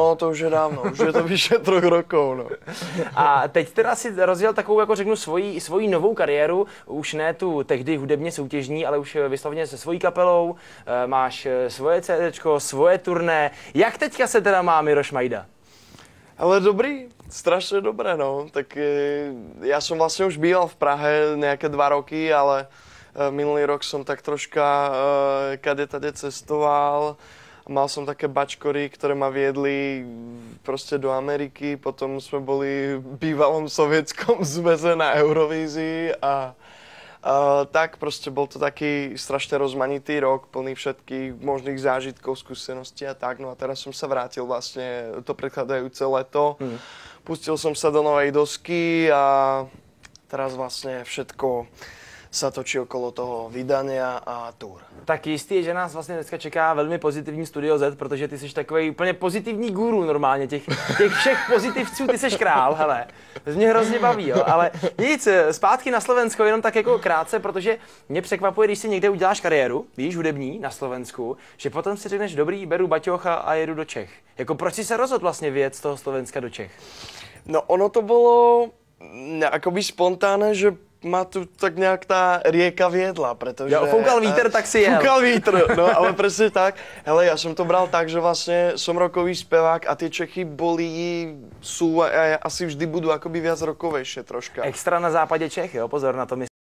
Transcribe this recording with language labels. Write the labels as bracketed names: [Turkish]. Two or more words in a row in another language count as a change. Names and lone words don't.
[Slovak] No, to už je dávno, už je to vyše 3 rokov, no. [Czech] A teď teda si rozjel takovou, jako řeknu, svoji novou kariéru, už ne tu tehdy hudebně soutěžní, ale už vysloveně se svojí kapelou, máš svoje CDčko, svoje turné. Jak teďka se teda má Miroš Majda? [Slovak] Ale dobrý, strašne dobré, no. Tak ja som vlastne už býval v Prahe nejaké 2 roky, ale minulý rok som tak troška kade-tade cestoval. Mal som také bačkory, ktoré ma viedli proste do Ameriky. Potom sme boli v bývalom sovietskom zväze na Eurovízii a tak proste bol to taký strašne rozmanitý rok, plný všetkých možných zážitkov, skúseností a tak. No a teraz som sa vrátil vlastne to predchádzajúce leto. Pustil som sa do novej dosky a teraz vlastne všetko sa točí okolo toho vydania a tour. [Czech] Tak jistý je, že nás vlastně dneska čeká velmi pozitivní Studio Z, protože ty jsi takový úplně pozitivní guru normálně, těch všech pozitivců ty jsi král, hele. To mě hrozně baví, jo, ale nic, zpátky na Slovensko, jenom tak jako krátce, protože mě překvapuje, když si někde uděláš kariéru, víš, hudební na Slovensku, že potom si řekneš, dobrý, beru baťoch a jedu do Čech. Jako proč si se rozhodl vlastně vyjet z toho Slovenska do Čech? [Slovak] No ono to bolo akoby spontánne, že ma tu tak nejak tá rieka viedla, pretože... [Czech] Jo, foukal vítr, tak si jel. Foukal vítr, [Slovak] no ale presne tak. Hele, ja som to bral tak, že vlastne som rokový spevák a tie Čechy sú a asi vždy budú akoby viac rokovejšie troška. [Czech] Extra na západě Čech, jo, pozor na to